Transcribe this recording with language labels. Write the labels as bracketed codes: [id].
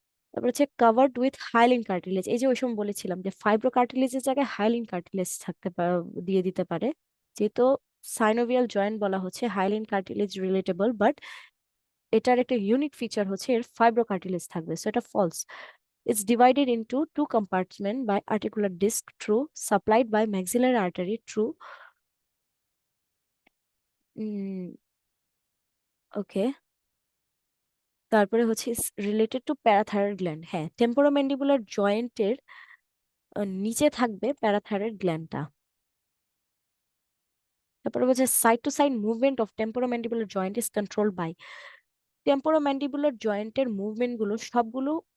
[bn] তারপর হচ্ছে covered with hyaline cartilage, এই যে ওই সময় বলেছিলাম যে ফাইব্রো কার্টিলেজের জায়গায় হাইলিন কার্টিলেজ দিয়ে দিতে পারে, যেহেতু সাইনোভিয়াল জয়েন্ট বলা হচ্ছে, হাইলিন কার্টিলেজ রিলেটেবল, বাট এটার একটা ইউনিক ফিচার হচ্ছে এর ফাইব্রো কার্টিলেজ থাকবে, সো এটা false. [en] It's divided into two compartments by articular disc, true. Supplied by maxillary artery, true. [bn] ওকে, তারপরে হচ্ছে রিলেটেড টু প্যারাথাইরয়েড গ্ল্যান্ড, হ্যাঁ, টেম্পোরোম্যান্ডিবুলার জয়েন্টের নিচে থাকবে প্যারাথাইরয়েড গ্ল্যান্ডটা। [en] তারপরে হচ্ছে side to side movement of temporomandibular joint is controlled by, [bn] temporomandibular জয়েন্টের movement গুলো সবগুলো